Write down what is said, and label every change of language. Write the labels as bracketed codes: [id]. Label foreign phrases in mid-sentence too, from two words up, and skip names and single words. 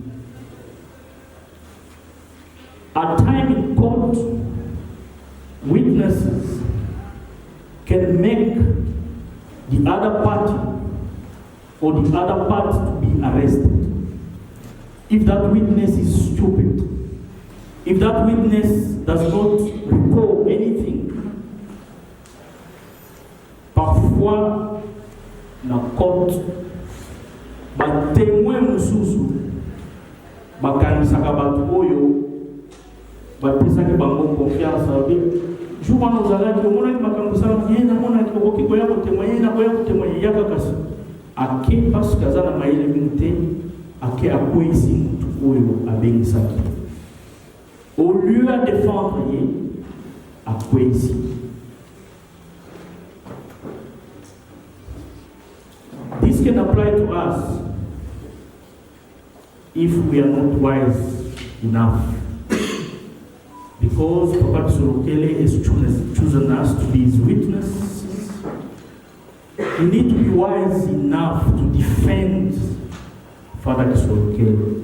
[en] At time in court, witnesses can make the other party or the other party to be arrested. If that witness is stupid, if that witness does not recall anything, [ln] parfois na court ba témoin mususu bakanisaka batu oyo bapesaki bango confiance abe jour wana ozalaki omonaki makambo esala ye namonaki okoki koya kotémoigner na koya kotémoigner yaka kasi ake [fr] parce que [ln] aza na mayele mingi te ake akweyisi mutu oyo abengisaki [fr] au lieu à défendre [ln] ye akweyisi. [en] This can apply to us if we are not wise enough. Because Papa Kisolokele has chosen us to be his witnesses, we need to be wise enough to defend Father Kisolokele.